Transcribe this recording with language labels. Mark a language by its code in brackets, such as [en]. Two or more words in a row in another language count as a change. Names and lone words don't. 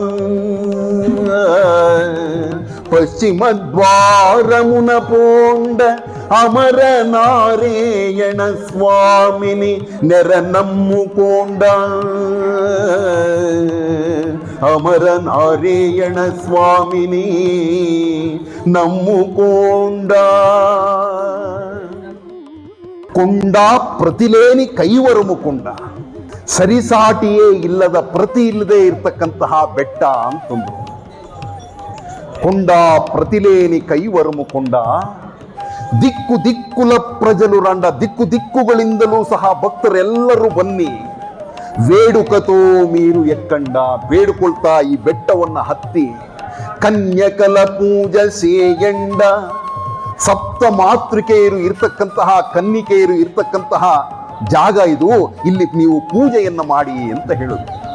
[te] పశ్చిమ ద్వారమున పోండ అమర నారాయణ స్వామిని నెర నమ్ముకోండ, అమర నారాయణ స్వామిని నమ్ముకోండ. కొండ ప్రతిలేని కైవరము కొండ, [kn] ಸರಿಸಾಟಿಯೇ ಇಲ್ಲದ ಪ್ರತಿ ಇಲ್ಲದೆ ಇರ್ತಕ್ಕಂತಹ ಬೆಟ್ಟ ಅಂತಂದು. [te] కొండ ప్రతిలేని కైవరము కొండ, దిక్కు దిక్కుల ప్రజలు రండ, [kn] ದಿಕ್ಕು ದಿಕ್ಕುಗಳಿಂದಲೂ ಸಹ ಭಕ್ತರೆಲ್ಲರೂ ಬನ್ನಿ, [te] వేడుకతో మీరు ఎక్కండ, [kn] ಬೇಡುಕೊಳ್ತಾ ಈ ಬೆಟ್ಟವನ್ನ ಹತ್ತಿ, [te] కన్యకల పూజ సేయండ, [kn] ಸಪ್ತ ಮಾತೃಕೆಯರು ಇರ್ತಕ್ಕಂತಹ ಕನ್ನಿಕೆಯರು ಇರ್ತಕ್ಕಂತಹ ಜಾಗ ಇದು, ಇಲ್ಲಿ ನೀವು ಪೂಜೆಯನ್ನ ಮಾಡಿ ಅಂತ ಹೇಳುದು.